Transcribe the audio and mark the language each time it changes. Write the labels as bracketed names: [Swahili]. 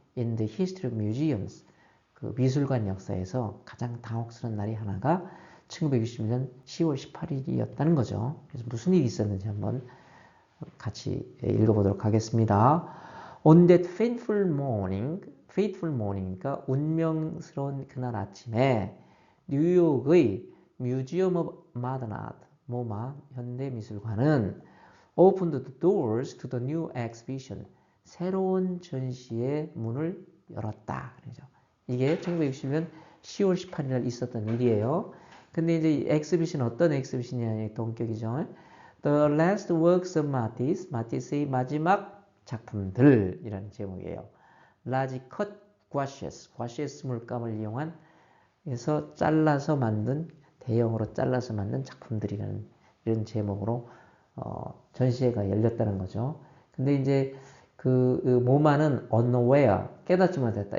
[English] In the history of museums, [Korean] 그 미술관 역사에서 가장 당혹스러운 날이 하나가 1960년 10월 18일이었다는 거죠. 그래서 무슨 일이 있었는지 한번 같이 읽어보도록 하겠습니다. [English] On that fateful morning [Korean] 이니까 운명스러운 그날 아침에 뉴욕의 Museum of Modern Art, 모마 현대미술관은 [English] opened the doors to the new exhibition, [Korean] 새로운 전시의 문을 열었다. 그렇죠? 이게 1960년 10월 18일 날 있었던 일이에요. 근데 이제 이 엑스비션 어떤 엑스비션이냐의 동격이죠. The Last Works of Matisse, 마티스의 마지막 작품들이라는 제목이에요. [English] Large cut gouaches [Korean] 물감을 이용한 해서 잘라서 만든 대형으로 잘라서 만든 작품들이라는 이런 제목으로 전시회가 열렸다는 거죠. 근데 이제 그 모마는 unaware, 깨닫지 못했다.